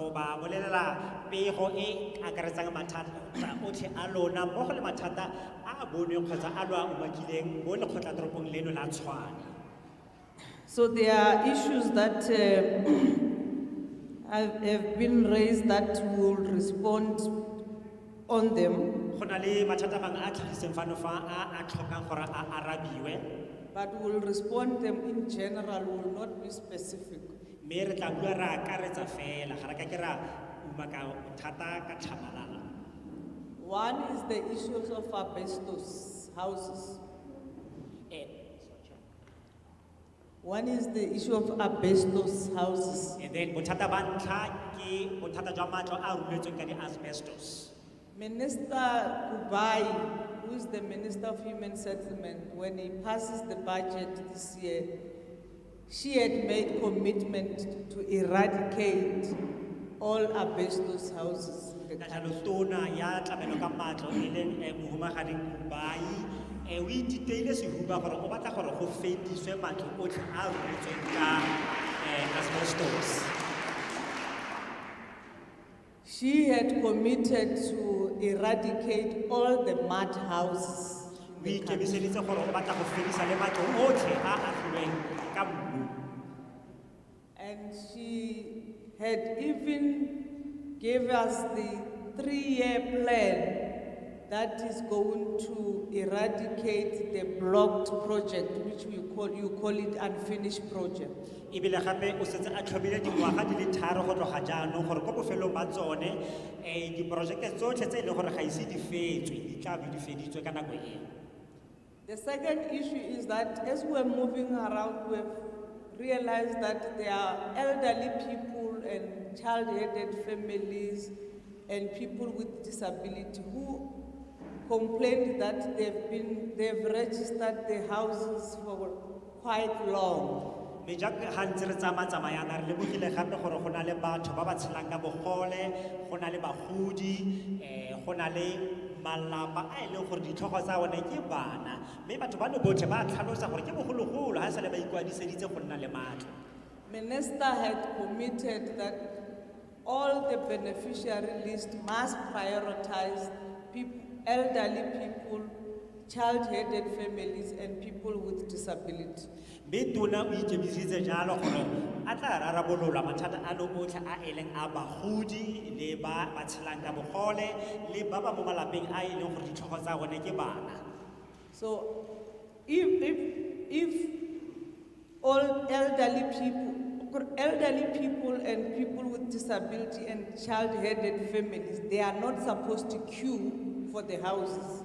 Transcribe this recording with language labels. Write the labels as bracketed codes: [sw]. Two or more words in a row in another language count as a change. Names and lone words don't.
[en] So there are issues that have been raised that we will respond on them. [tn] Go na le mathata a mangwe a tlhagiseng fano fa a tlhokang gore a arabiwe. [en] But we'll respond them in general, will not be specific. [tn] Mme re tla bua ra akaretsa fela, ga re ka ke ra uma ka thata ka tlhamalala. [en] One is the issues of asbestos houses. One is the issue of asbestos houses. And then [tn] bothata ba ntlha ke bothata jwa matlo a ruletsweng ka di-asbestos. [en] Minister Kubai, who is the Minister of Human Settlement, when he passes the budget this year, she had made commitment to eradicate all asbestos houses in the country. [tn] Tona ya tlamelo ka matlo e leng mohumagadi Kubai o ititeile sehuba gore o batla gore go fediswe matlo otlhe a ruletsweng ka asbestos. [en] She had committed to eradicate all the mud houses. [tn] O ikemiseditse gore o batla go fedisa le matlo otlhe a atlhilweng ka mmu. [en] And she had even gave us the 3-year plan that is going to eradicate the blocked project, which you call it unfinished project. [tn] Ebile gape o setse a tlhobile dingwaga di le 3 go tloga jaanong gore ko bofelong ba tsone diporojeke tsotlhe tse e leng gore ga ise di fetswe di tla be di feditswe ka nako eo. [en] The second issue is that as we're moving around, we've realized that there are elderly people and child-headed families and people with disability who complained that they've registered their houses for quite long. [tn] Me jaaka ga ntse re tsamayana re lebogile gape gore go na le batho ba ba tshelang ka bogole, go na le bagodi, go na le malapa a e leng gore ditlhogo tsa one ke bana, mme batho bano botlhe ba tlhalosa gore ke bogologolo ga sale ba ikwadiseditse go nna le matlo. [en] Minister had committed that all the beneficiary list must prioritize elderly people, child-headed families, and people with disability. [tn] Mme tona o ikemiseditse jalo gore a tla rarabolola mathata ano otlhe a e leng a bagodi le ba ba tshelang ka bogole le ba ba mo malapeng a e leng gore ditlhogo tsa bone ke bana. [en] So if all elderly people and people with disability and child-headed families, they are not supposed to queue for the houses.